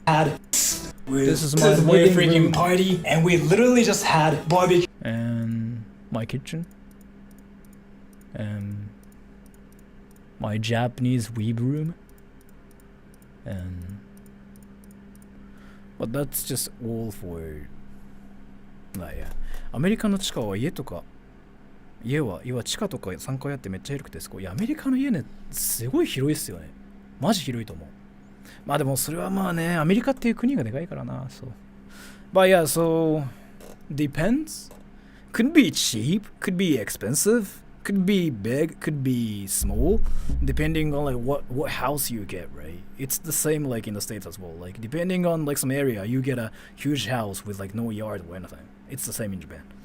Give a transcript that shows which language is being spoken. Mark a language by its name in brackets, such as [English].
[English] This is my freaking party, and we literally just had barbecue. And my kitchen. And my Japanese weeb room. And but that's just all for. Yeah. [Japanese] アメリカの地下は家とか家は地下とか3階あってめっちゃ広くてすごい。いやアメリカの家ねすごい広いっすよね。マジ広いと思う。まあでもそれはまあねアメリカっていう国がでかいからな。 [English] そう。But yeah, so depends. Could be cheap, could be expensive, could be big, could be small, depending on like what house you get, right? It's the same like in the States as well. Like depending on like some area, you get a huge house with like no yard or anything. It's the same in Japan.